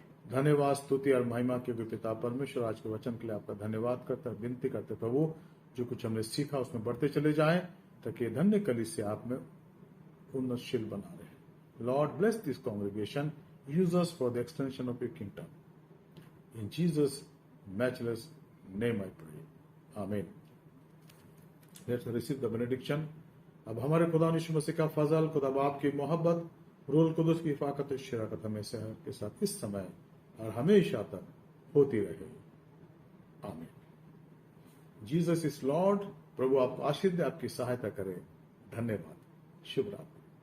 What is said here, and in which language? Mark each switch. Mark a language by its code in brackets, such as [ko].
[hi] धन्यवाद, स्तुति और महिमा के पिता परमेश्वर, आज के वचन के लिए आपका धन्यवाद करते हैं, विनती करते प्रभु जो कुछ हमने सीखा उसमें बढ़ते चले जाएं, ताकि धन्य कलीसिया आप में उन्नतशील बना रहे। [en] Lord bless this congregation, use us for the extension of your kingdom. In Jesus' matchless name I pray. Amen. Let's receive the benediction. [hi] अब हमारे खुदा यीशु मसीह का फजल, खुदा बाप की मोहब्बत, रूह कुदुस की हिफाकत और शराकत हमेशा के साथ इस समय और हमेशा तक होती रहे। आमीन। [en] Jesus is Lord. [hi] प्रभु आपको आशीष दे, आपकी सहायता करे। धन्यवाद। शुभ रात्रि।